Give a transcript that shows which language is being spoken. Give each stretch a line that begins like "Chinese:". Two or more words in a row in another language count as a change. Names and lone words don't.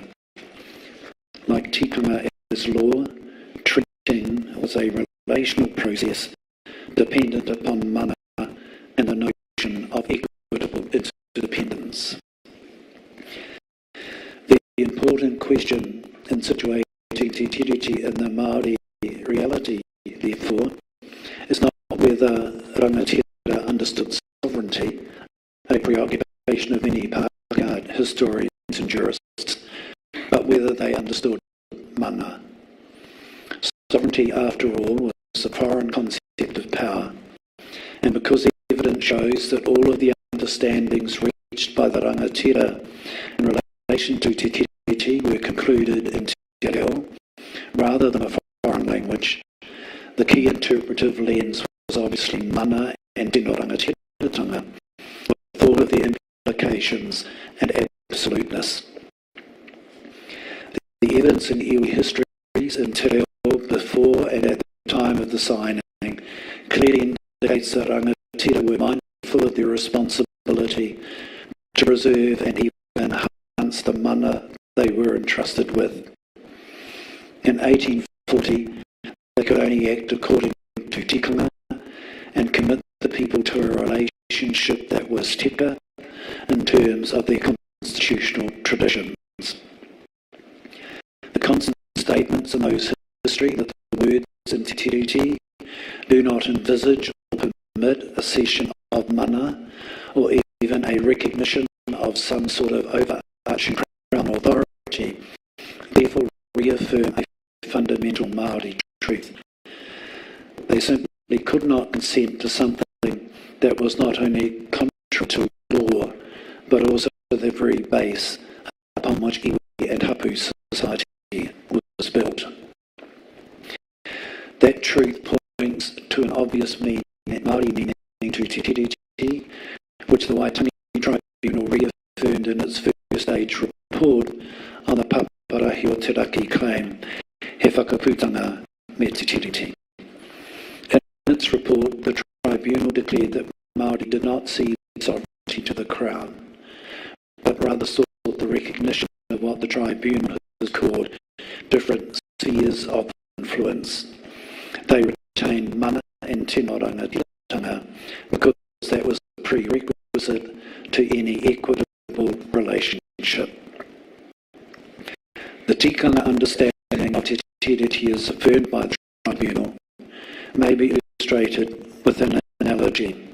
English: Like tikanga as law, treating was a relational process dependent upon mana and the notion of equitable interdependence. The important question in situating
Māori: te tiriti
English: in the Māori reality, therefore, is not whether rangatira understood sovereignty, a preoccupation of many Pākehā historians and jurists, but whether they understood mana. Sovereignty, after all, was a foreign concept of power, and because the evidence shows that all of the understandings reached by the rangatira in relation to
Māori: te tiriti
English: were concluded in
Māori: te reo,
English: rather than a foreign language, the key interpretive lens was obviously mana and
Māori: tino rangatiratanga,
English: with all of the implications and absoluteness. The evidence in iwi histories and
Māori: te reo
English: before and at the time of the signing clearly indicates that rangatira were mindful of their responsibility to preserve and even enhance the mana they were entrusted with. In 1840, they could only act according to tikanga and commit the people to a relationship that was tika in terms of their constitutional traditions. The constant statements in those history that the words in
Māori: te tiriti
English: do not envisage or permit a cession of mana or even a recognition of some sort of overarching crown authority, therefore reaffirm a fundamental Māori truth. They simply could not consent to something that was not only contrary to law, but also the very base upon which iwi and hapu society was built. That truth points to an obvious meaning, Māori meaning to
Māori: te tiriti,
English: which the Waitangi Tribunal reaffirmed in its first stage report on the
Māori: paparahi o te raki
English: claim,
Māori: he whakaputanga me te tiriti.
English: In its report, the tribunal declared that Māori did not cede sovereignty to the Crown, but rather sought the recognition of what the tribunal has called different spheres of influence. They retained mana and
Māori: te rangatira
English: because that was a prerequisite to any equitable relationship. The tikanga understanding of
Māori: te tiriti
English: is affirmed by the tribunal may be illustrated with an analogy.